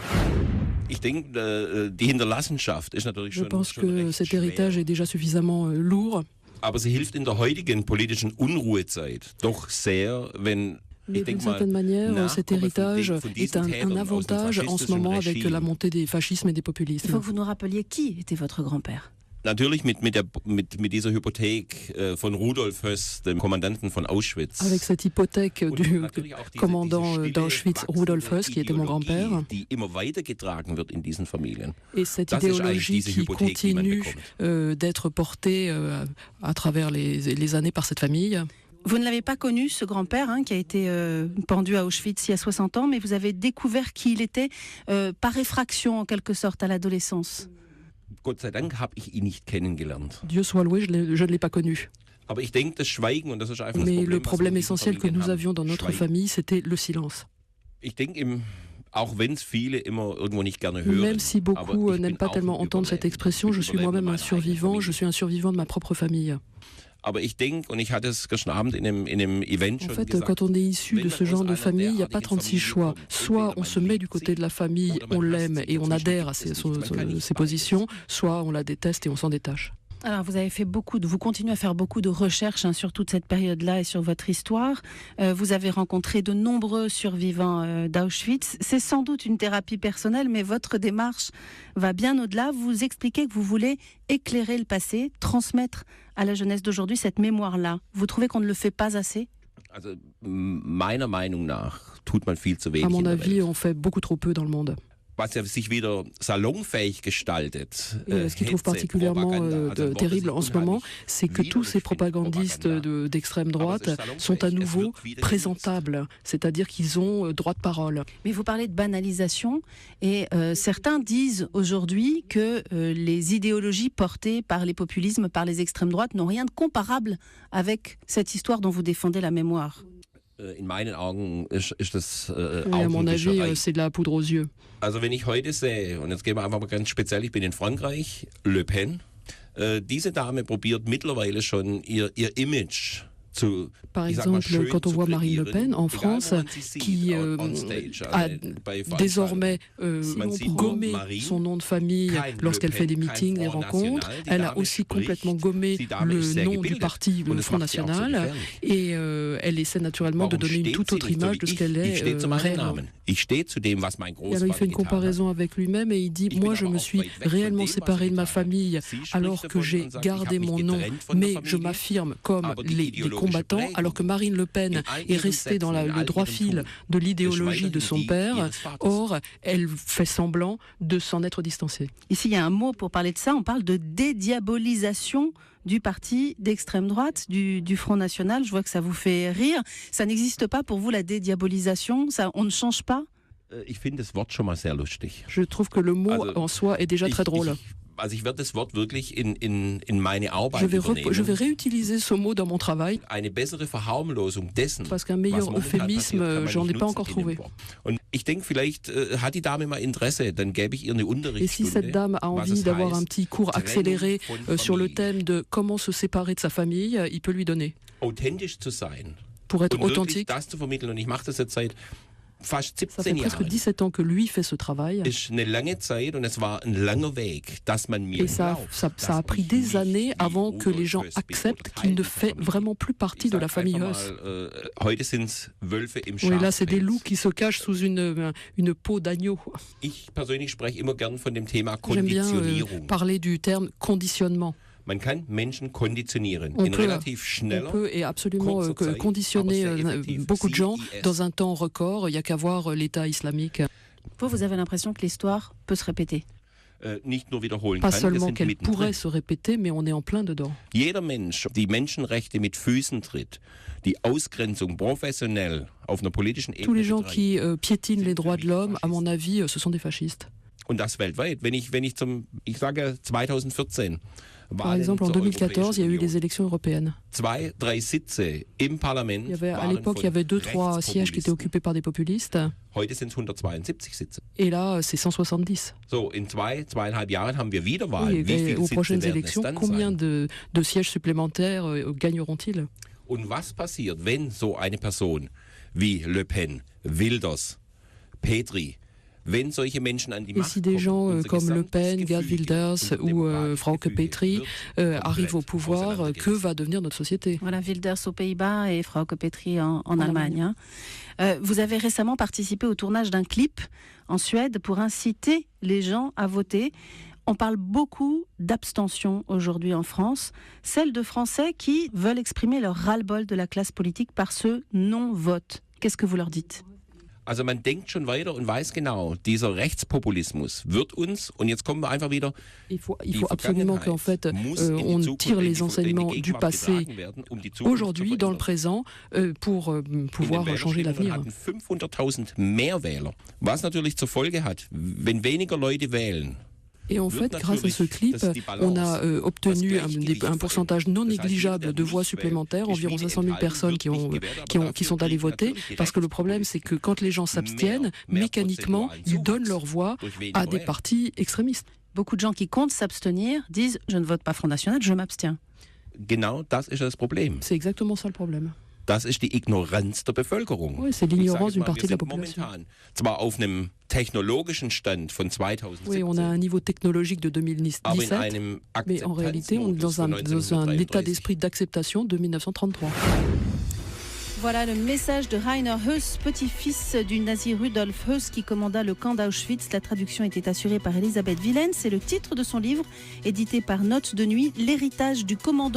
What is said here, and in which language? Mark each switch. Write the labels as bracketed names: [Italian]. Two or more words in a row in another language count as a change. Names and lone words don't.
[French] Je pense que cet héritage est déjà suffisamment lourd. Mais d'une certaine manière, cet héritage est un avantage en ce moment avec la montée des fascismes et des populismes. Il faut que vous nous rappeliez qui était votre grand-père. [German] Natürlich mit dieser Hypothek von Rudolf Höss, dem Kommandanten von Auschwitz. [French] Avec cette hypothèque du commandant d'Auschwitz, Rudolf Höss, qui était mon grand-père. [German] Die immer weitergetragen wird in diesen Familien. [French] Et cette idéologie qui continue d'être portée à travers les années par cette famille. Vous ne l'avez pas connu, ce grand-père, qui a été pendu à Auschwitz il y a 60 ans, mais vous avez découvert qui il était par effraction, en quelque sorte, à l'adolescence. [German] Gott sei Dank habe ich ihn nicht kennengelernt. [French] Dieu soit loué, je ne l'ai pas connu. [German] Aber ich denke, das Schweigen, und das ist einfach [French] Mais [German] das [French] le [German] Problem, [French] problème essentiel que nous avions dans notre famille, c'était le silence. [German] Ich denke, auch wenn es viele immer irgendwo nicht gerne hören. [French] Même si beaucoup n'aiment pas tellement entendre cette expression, je suis moi-même un survivant, je suis un survivant de ma propre famille. [German] Aber ich denke, und ich hatte es gestern Abend in einem Event schon [French] En fait, [German] gesagt, [French] quand on est issu de ce genre de famille, il n'y a pas 36 choix. Soit on se met du côté de la famille, on l'aime et on adhère à ses positions, soit on la déteste et on s'en détache. Alors, vous continuez à faire beaucoup de recherches sur toute cette période-là et sur votre histoire. Vous avez rencontré de nombreux survivants d'Auschwitz. C'est sans doute une thérapie personnelle, mais votre démarche va bien au-delà. Vous expliquez que vous voulez éclairer le passé, transmettre à la jeunesse d'aujourd'hui cette mémoire-là. Vous trouvez qu'on ne le fait pas assez ? [German] Also, meiner Meinung nach tut man viel zu wenig. [French] À mon [German] in der [French] avis, [German] Welt. [French] on fait beaucoup trop peu dans le monde. [German] Was ja sich wieder salonfähig gestaltet. [French] Et ce qui trouve particulièrement terrible en ce moment, c'est que tous ces propagandistes d'extrême droite sont à nouveau présentables, c'est-à-dire qu'ils ont droit de parole. Mais vous parlez de banalisation et certains disent aujourd'hui que les idéologies portées par les populismes, par les extrêmes droites n'ont rien de comparable avec cette histoire dont vous défendez la mémoire. [German] In meinen Augen ist das [French] Et à mon avis, c'est de la poudre aux yeux. [German] Also wenn ich heute sehe, und jetzt gehen wir einfach mal ganz speziell, ich bin in Frankreich, Le Pen, diese Dame probiert mittlerweile schon ihr Image zu, [French] Par exemple, quand on voit Marine Le Pen en France, qui a désormais gommé son nom de famille lorsqu'elle fait des meetings, des rencontres, elle a aussi complètement gommé le nom du parti, le Front National, et elle essaie naturellement de donner une toute autre image de ce qu'elle est réellement. [German] Ich stehe zu dem, was mein [French] Et alors il fait une comparaison avec lui-même et il dit « Moi, je me suis réellement séparé de ma famille alors que j'ai gardé mon nom, mais je m'affirme comme les combattants, alors que Marine Le Pen est restée dans le droit fil de l'idéologie de son père. Or, elle fait semblant de s'en être distancée. » Ici, il y a un mot pour parler de ça, on parle de dédiabolisation du parti d'extrême droite, du Front National. Je vois que ça vous fait rire. Ça n'existe pas pour vous, la dédiabolisation? On ne change pas? [German] Ich finde das Wort schon mal sehr lustig. [French] Je trouve que le mot en soi est déjà très drôle. [German] Also ich werde das Wort wirklich in meine Arbeit übernehmen. [French] Je vais réutiliser ce mot dans mon travail. [German] Eine bessere Verharmlosung dessen, [French] Parce qu'un meilleur euphémisme, j'en ai pas encore trouvé. [German] Und ich denke, vielleicht hat die Dame mal Interesse, dann gäbe ich ihr eine Unterrichtsstunde. [French] Et si cette dame a envie d'avoir un petit cours accéléré sur le thème de comment se séparer de sa famille, il peut lui donner. [German] Authentisch zu sein. [French] Pour être [German] Und wirklich [French] authentique. [German] das zu vermitteln. Und ich mache das jetzt seit fast [French] Ça fait 17 presque [German] Jahren. [French] 17 ans que lui fait ce travail. [German] Ist eine lange Zeit und es war ein langer Weg, dass man mir [French] Et ça a pris des années avant que les gens acceptent qu'il ne fait vraiment plus partie de la famille Höss. [German] Heute sind's Wölfe im [French] Oui, là, c'est des [German] Schafpelz. [French] loups qui se cachent sous une peau d'agneau. [German] Ich persönlich spreche immer gern von dem Thema [French] J'aime bien [German] Konditionierung. [French] parler du terme conditionnement. [German] Man kann Menschen konditionieren [French] On [German] in [French] peut, [German] relativ schneller. [French] On peut et absolument [German] kurzer Zeit, [French] conditionner [German] aber sehr effektiv. [French] beaucoup de gens CIS. dans un temps record. Il n'y a qu'à voir l'État islamique. Vous avez l'impression que l'histoire peut se répéter? Pas seulement qu'elle pourrait se répéter, mais on est en plein dedans. [German] Jeder Mensch, die Menschenrechte mit Füßen tritt, die Ausgrenzung professionell auf einer politischen Ebene [French] Tous les gens qui piétinent les droits de l'homme, à mon avis, ce sont des fascistes. [German] Und das weltweit. Ich sage 2014. [French] Par exemple, en 2014, il y a eu les élections européennes. [German] 2-3 Sitze im Parlament. [French] À l'époque, il y avait 2-3 sièges qui étaient occupés par des populistes. [German] Heute sind es 172 Sitze. [French] Et là, c'est 170. [German] So, in 2-2,5 Jahren haben wir wieder Wahlen. [French] Et aux prochaines élections, combien de sièges supplémentaires gagneront-ils? [German] Und was passiert, wenn so eine Person wie Le Pen, Wilders, Petri, [French] et si des gens comme Le Pen, Geert Wilders ou Frauke Petry arrivent au pouvoir, que va devenir notre société? Voilà, Wilders aux Pays-Bas et Frauke Petry en Allemagne. Vous avez récemment participé au tournage d'un clip en Suède pour inciter les gens à voter. On parle beaucoup d'abstention aujourd'hui en France, celle de Français qui veulent exprimer leur ras-le-bol de la classe politique par ce non-vote. Qu'est-ce que vous leur dites? [German] Also man denkt schon weiter und weiß genau, dieser Rechtspopulismus wird uns, und jetzt kommen wir einfach wieder, [French] il faut absolument qu'en fait on tire les enseignements du passé aujourd'hui dans le présent pour pouvoir changer l'avenir. [German] 500.000 mehr Wähler, was natürlich zur Folge hat, wenn weniger Leute wählen. [French] Et en fait, grâce à ce clip, on a obtenu un pourcentage non négligeable de voix supplémentaires, environ 500 000 personnes qui sont allées voter, parce que le problème, c'est que quand les gens s'abstiennent, mécaniquement, ils donnent leur voix à des partis extrémistes. Beaucoup de gens qui comptent s'abstenir disent « je ne vote pas Front National, je m'abstiens ». [German] Genau das ist das Problem. [French] C'est exactement ça le problème. [German] Das ist die Ignoranz der Bevölkerung. [French] Oui, c'est l'ignorance d'une partie de la population. [German] Zwar auf einem technologischen Stand von 2017. [French] Oui, on a un niveau technologique de 2017, mais en réalité, on est dans un état d'esprit d'acceptation de 1933. Voilà le message de Rainer Höss, petit-fils du nazi Rudolf Höss qui commanda le camp d'Auschwitz. La traduction était assurée par Elisabeth Villene. C'est le titre de son livre, édité par Notes de Nuit, L'héritage du commandant.